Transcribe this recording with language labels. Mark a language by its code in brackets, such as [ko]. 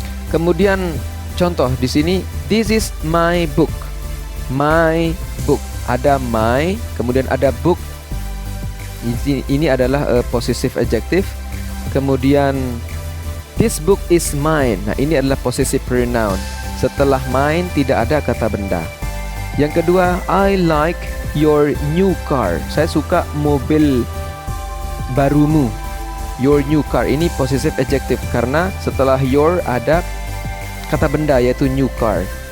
[id] Kemudian contoh di sini, [en] this is my book. My book. [id] ada my, kemudian ada book. Ini adalah possessive adjective. [en] Kemudian this book is mine. [id] Nah, ini adalah possessive pronoun. Setelah mine tidak ada kata benda. Yang kedua, [en] I like your new car. [id] Saya suka mobil barumu. [en] Your new car. [id] Ini possessive adjective karena setelah your ada kata benda yaitu new car.